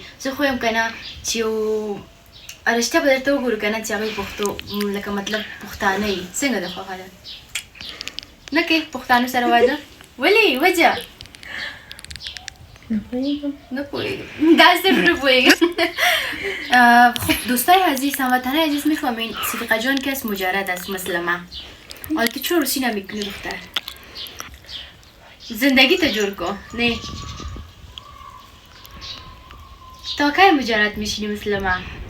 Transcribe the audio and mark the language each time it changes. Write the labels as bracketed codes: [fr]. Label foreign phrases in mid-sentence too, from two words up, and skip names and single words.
[ps] زه خو یم که نه چې رشته به درته وګورو که نه چې هغوی پښتو لکه مطلب پښتانه یي. څنګه ده خوښه ده؟ نه کوې پښتانو سره واده؟ ولې وجه؟ نه پوهېږم دا صرف نه پوهېږم. [fa] خب دوستای عزیز، هموطنای عزیز، میفهمین صدیقه جان که از مجرد است مثل من. حالا که چرا روسی نمیکنی دختر؟ زندگی تو جور کن. نه تا کی مجرد میشینی مثل من؟